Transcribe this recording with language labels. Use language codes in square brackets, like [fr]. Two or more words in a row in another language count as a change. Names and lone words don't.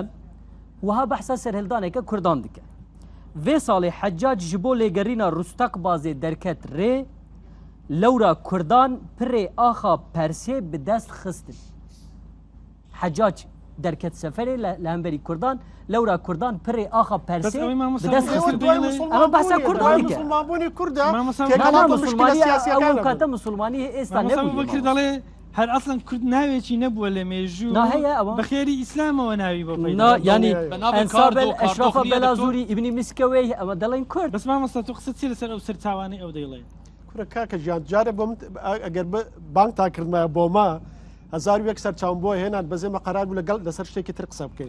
[ku] wiha behsa serhildaneke Kurdan dike vê salê Heccac ji bo lêgerîna Rûstakbazê derket rê lewra Kurdan pirê axa Persê bi dest xistin Heccac derket seferê li hemberî Kurdan lewra Kurdan pirê axa Persê bi dest xistin ama behsa Kurdan dike ew kate Musulmanî êsta nebûye [ckb] هەر ئەسڵەن کورد ناوێکی نەبووە لە مێژوو بەخێری ئیسلامەوە ناوی بۆ ینی ئەنسابل ئەشرافە بەلازوری ئیبنی میسکەوەی ئەمە دەڵێن کورد بەس مامۆستا تۆ قسە چی لەسەر ئەو سەرچاوانەی ئەو دەیڵێ کوڕە کاکە ژیان جارێ بۆ ئەگەر بانک تاکردمایە بۆ ما 1001 سەرچاوم بۆ هێنان بەزێمە قەرار بوو لەگەڵ لەسەر شتێکی تر قسە بکەین